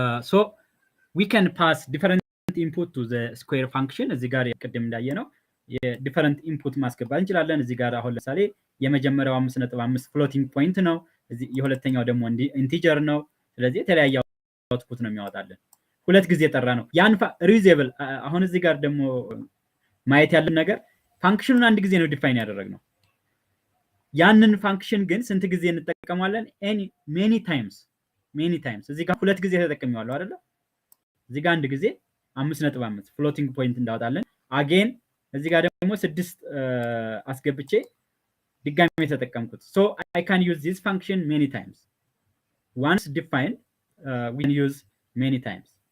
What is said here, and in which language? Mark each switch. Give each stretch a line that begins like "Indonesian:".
English: So we can pass different input to the square function.
Amharic: እዚህ ጋር ቅድም እንዳየነው የዲፈረንት ኢንፑት ማስገባት እንችላለን። እዚህ ጋር አሁን ለምሳሌ የመጀመሪያው 5.5 ፍሎቲንግ ፖይንት ነው። እዚህ የሁለተኛው ደግሞ ኢንቲጀር ነው። ስለዚህ የተለያየ አውትፑት ነው የሚያወጣልን። ሁለት ጊዜ ጠራ ነው ያን ሪዩዘብል። አሁን እዚህ ጋር ደግሞ ማየት ያለን ነገር ፋንክሽኑን አንድ ጊዜ ነው ዲፋይን ያደረግነው። ያንን ፋንክሽን ግን ስንት ጊዜ እንጠቀማለን?
English: many times
Amharic: እዚህ ጋር ሁለት ጊዜ ተጠቅሜዋለሁ አይደለ? እዚህ ጋር አንድ ጊዜ 5.5 ፍሎቲንግ ፖይንት እንዳወጣለን። አጌን እዚህ ጋር ደግሞ 6 አስገብቼ ድጋሚ ተጠቀምኩት።
English: so I can use this function many times. Once defined we can use many times.